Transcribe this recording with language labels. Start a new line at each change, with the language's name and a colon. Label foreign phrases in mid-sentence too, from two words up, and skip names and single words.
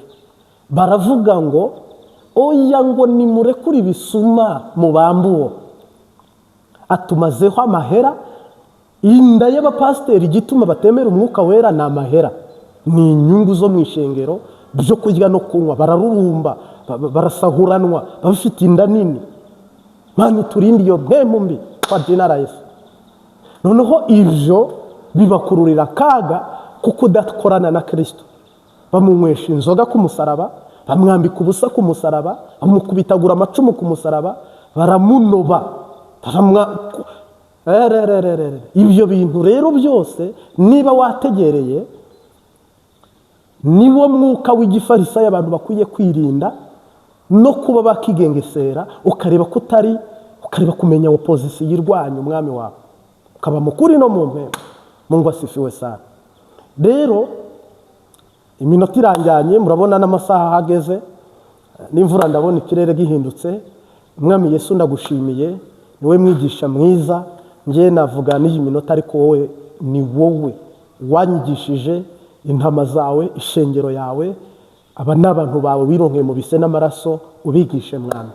Rundi: Baravuga ngo oya, ngo nimurekure ibisuma mubambuwo, atumazeho amahera. Inda y'abapasiteri igituma batemera umwuka wera ni amahera, ni inyungu zo mu ishengero byo kurya no kunywa. Bararurumba, barasahuranwa, bafite inda nini. Mani turinde iyo mpemu mbi
Swahili: kwa jina la Yesu.
Rundi: Noneho ibyo bibakururira kaga kuko udakorana na Kristo. Bamunywesha inzoga ku musaraba, bamwambika ubusa ku musaraba, bamukubitagura amacumu ku musaraba, baramunoba, ibyo bintu rero byose niba wategereye, niwo mwuka w'igifarisayo abantu bakwiye kwirinda no kuba bakigengesera, ukareba ko utari, ukareba kumenya opposition y'irwanya umwami wawe, ukaba mukuri no mu mpema.
Swahili: Mungu asifiwe sana.
Rundi: Rero iminota iranjyanye, murabona n'amasaha hageze, n'imvura ndabona ikirere gihindutse. Umwami Yesu ndagushimiye, niwe mwigisha mwiza. Ngiye navuga n'iyi minota, ariko wowe ni wowe wanyigishije intama zawe, ishengero yawe, aba n'abantu bawe wironkeye mu bise n'amaraso, ubigishe mwami.